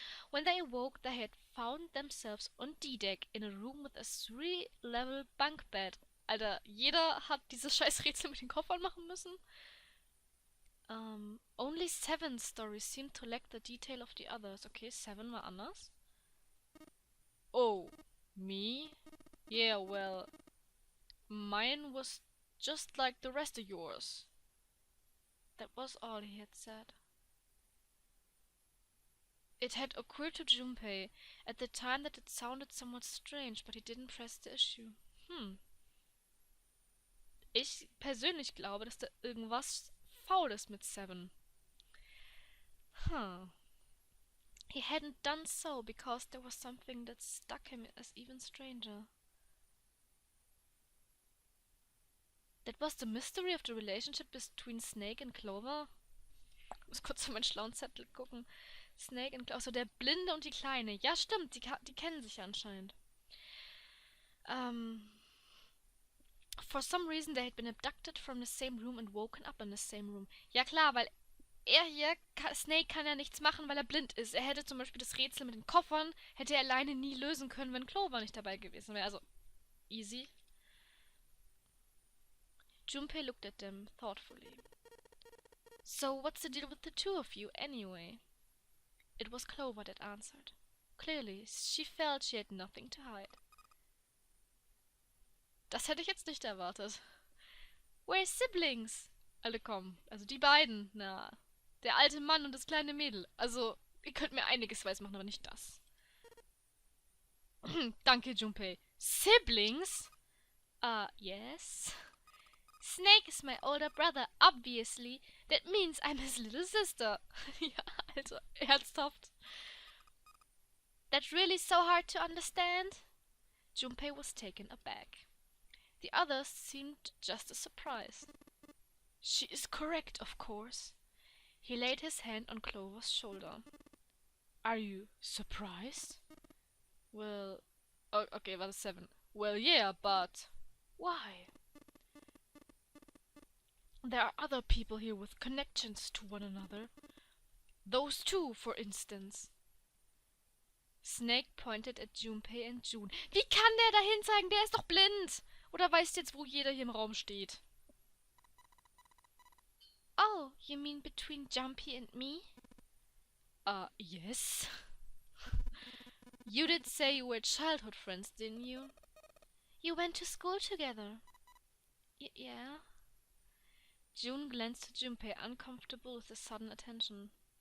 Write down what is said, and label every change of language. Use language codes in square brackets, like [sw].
[en] When they awoke, they had found themselves on D-Deck in a room with a 3-level bunk bed. [de] Alter, jeder hat dieses scheiß Rätsel mit den Koffern machen müssen. [en] Only Seven's story seemed to lack the detail of the others. [de] Okay, Seven war anders. [en] Oh, me? Yeah, well, mine was just like the rest of yours. That was all he had said. It had occurred to Junpei at the time that it sounded somewhat strange, but he didn't press the issue. [de] Ich persönlich glaube, dass da irgendwas faul ist mit Seven. [en] He hadn't done so because there was something that struck him as even stranger. That was the mystery of the relationship between Snake and Clover? [de] Ich muss kurz auf meinen schlauen Zettel gucken. Snake and Clover, also der Blinde und die Kleine. Ja, stimmt, die kennen sich anscheinend. [en] For some reason they had been abducted from the same room and woken up in the same room. [de] Ja klar, weil er hier, Snake kann ja nichts machen, weil er blind ist. Er hätte zum Beispiel das Rätsel mit den Koffern, hätte er alleine nie lösen können, wenn Clover nicht dabei gewesen wäre. Also, easy. [en] Junpei looked at them thoughtfully. So, what's the deal with the two of you, anyway? It was Clover that answered. Clearly, she felt she had nothing to hide. [de] Das hätte ich jetzt nicht erwartet. [en] We're siblings. [de] Alle kommen. Also die beiden. Na, der alte Mann und das kleine Mädel. Also, ihr könnt mir einiges weismachen, aber nicht das. Danke, [en] Junpei. Siblings? Yes. Snake is my older brother, obviously. That means I'm his little sister. [de] Ja, also, ernsthaft. [en] That's really so hard to understand? Junpei was taken aback. The others seemed just as surprised. She is correct, of course. He laid his hand on Clover's shoulder. Are you surprised? Well... Oh, okay, [de] war das 7. [en] Well, yeah, but... Why? There are other people here with connections to one another. Those two, for instance. Snake pointed at Junpei and June. [de] Wie kann der dahin zeigen? Der ist doch blind! Oder weißt jetzt, wo jeder hier im Raum steht? [en] Oh, you mean between Jumpy and me? Yes. You did say you were childhood friends, didn't you? You went to school together. Yeah. June glanced at Junpei, uncomfortable with the sudden attention.